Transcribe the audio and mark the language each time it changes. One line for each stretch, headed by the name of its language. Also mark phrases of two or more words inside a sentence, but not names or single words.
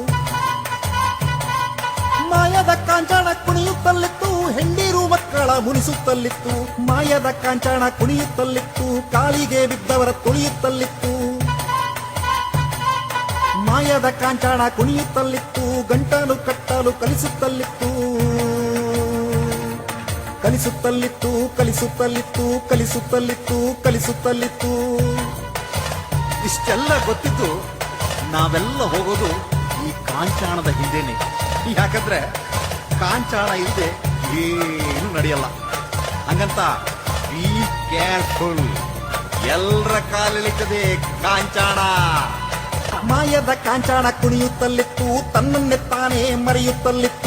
Kannada: ಮಾಯದ ಕಾಂಚಾಣ ಕುಣಿಯುತ್ತಲಿತ್ತು, ಹೆಂಡಿರು ಮಕ್ಕಳ ಮುನಿಸುತ್ತಲಿತ್ತು. ಮಾಯದ ಕಾಂಚಾಣ ಕುಣಿಯುತ್ತಲಿತ್ತು, ಕಾಲಿಗೆ ಬಿದ್ದವರ ತುಳಿಯುತ್ತಲಿತ್ತು. ಮಾಯದ ಕಾಂಚಾಣ ಕುಣಿಯುತ್ತಲಿತ್ತು, ಗಂಟಲು ಕಟ್ಟಲು ಕಲಿಸುತ್ತಲಿತ್ತು. ಕಲಿಸುತ್ತಲಿತ್ತು, ಕಲಿಸುತ್ತಲಿತ್ತು, ಕಲಿಸುತ್ತಲಿತ್ತು, ಕಲಿಸುತ್ತಲಿತ್ತು. ಇಷ್ಟೆಲ್ಲ ಗೊತ್ತಿತ್ತು, ನಾವೆಲ್ಲ ಹೋಗೋದು ಈ ಕಾಂಚಾಣದ ಹಿಂದೆನೆ. ಯಾಕಂದ್ರೆ ಕಾಂಚಾಣ ಇಲ್ಲದೆ ಏನು ನಡೆಯಲ್ಲ. ಹಂಗಂತ
English: be careful,
Kannada: ಎಲ್ಲರ ಕಾಲೆಳಿತದೆ ಕಾಂಚಾಣ. ಮಾಯದ ಕಾಂಚಾಣ ಕುಣಿಯುತ್ತಲಿತ್ತು, ತನ್ನನ್ನೇ ತಾನೇ ಮರೆಯುತ್ತಲಿತ್ತು.